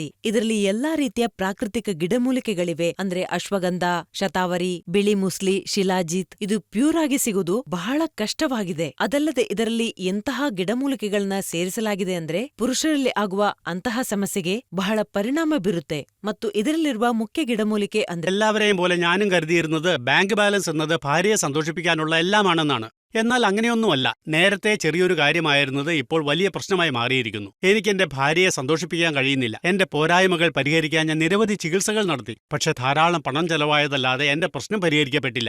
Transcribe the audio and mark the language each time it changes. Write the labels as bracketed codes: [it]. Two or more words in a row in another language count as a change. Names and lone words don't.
[kn] ಇದರಲ್ಲಿ ಎಲ್ಲಾ ರೀತಿಯ ಪ್ರಾಕೃತಿಕ ಗಿಡಮೂಲಿಕೆಗಳಿವೆ. ಅಂದ್ರೆ ಅಶ್ವಗಂಧ, ಶತಾವರಿ, ಬಿಳಿ ಮುಸ್ಲಿ, ಶಿಲಾಜಿತ್. ಇದು ಪ್ಯೂರ್ ಆಗಿ ಸಿಗುವುದು ಬಹಳ ಕಷ್ಟವಾಗಿದೆ. ಅದಲ್ಲದೆ ಇದರಲ್ಲಿ ಎಂತಹ ಗಿಡಮೂಲಿಕೆಗಳನ್ನ ಸೇರಿಸಲಾಗಿದೆ ಅಂದ್ರೆ ಪುರುಷರಲ್ಲಿ ಆಗುವ ಅಂತಹ ಸಮಸ್ಯೆಗೆ ಬಹಳ ಪರಿಣಾಮ ಬೀರುತ್ತೆ. ಮತ್ತು ಇದರಲ್ಲಿರುವ മുഖ്യ ಗಿಡಮೂಲಿಕೆ ಅಂದ್ರೆ [ml] എല്ലാവരെയും പോലെ ഞാനും കരുതിയിരുന്നത് [en] bank balance [ml] എന്നത് ഭാര്യയെ സന്തോഷിപ്പിക്കാനുള്ള എല്ലാമാണെന്നാണ്. എന്നാൽ അങ്ങനെയൊന്നുമല്ല. നേരത്തെ ചെറിയൊരു കാര്യമായിരുന്നത് ഇപ്പോൾ വലിയ പ്രശ്നമായി മാറിയിരിക്കുന്നു. എനിക്ക് എന്റെ ഭാര്യയെ സന്തോഷിപ്പിക്കാൻ കഴിയുന്നില്ല. എന്റെ പോരായ്മകൾ പരിഹരിക്കാൻ ഞാൻ നിരവധി ചികിത്സകൾ നടത്തി. പക്ഷെ ധാരാളം പണം ചെലവായതല്ലാതെ എന്റെ പ്രശ്നം പരിഹരിക്കപ്പെട്ടില്ല.